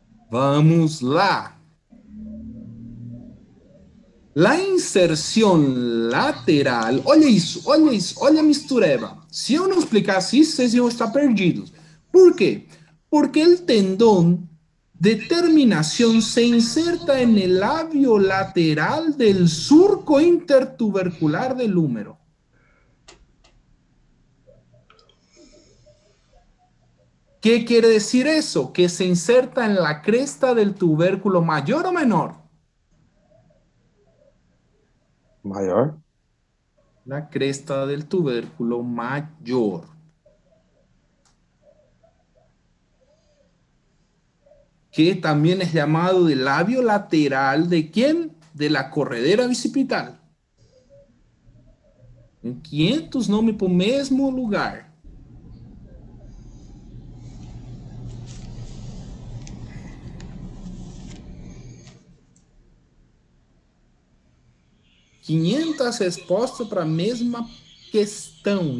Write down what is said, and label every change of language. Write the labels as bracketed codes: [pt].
[pt] Vamos lá. La inserção lateral, olha isso, olha a mistureba. Se eu não explicasse isso, vocês iam estar perdidos. Por quê? [es] Porque o tendón de terminación se inserta en el labio lateral del surco intertubercular del húmero. ¿Qué quiere decir eso? Que se inserta en la cresta del tubérculo mayor o menor. [pt] Maior? [es] La cresta del tubérculo mayor. Que también es llamado de labio lateral de ¿quién? De la corredera bicipital. [pt] Em 500 nomes para o mesmo lugar. Quinhentas respostas para a mesma questão.